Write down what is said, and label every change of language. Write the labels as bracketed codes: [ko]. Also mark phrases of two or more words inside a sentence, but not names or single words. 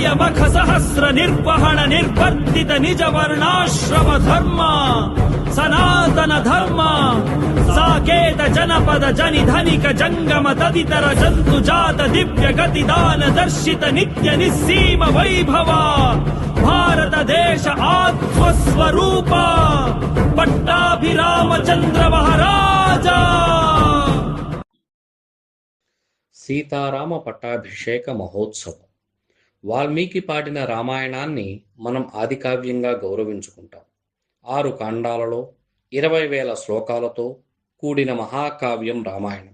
[sa] मख सहस्र निर्वहण निर्वर्तित निज वर्णाश्रम धर्म सनातन धर्म साकेत जनपद जनि धनिक जंगम तदितर जंतु जात दिव्य गति दान दर्शित नित्य निस्सीम वैभव भारत देश आत्मस्वरूप पट्टाभिरामचंद्र महाराजा. [te] సీతారామ పట్టాభిషేక మహోత్సవం. వాల్మీకి పాడిన రామాయణాన్ని మనం ఆదికావ్యంగా గౌరవించుకుంటాం. 6 కాండాలలో 20,000 శ్లోకాలతో కూడిన మహాకావ్యం రామాయణం.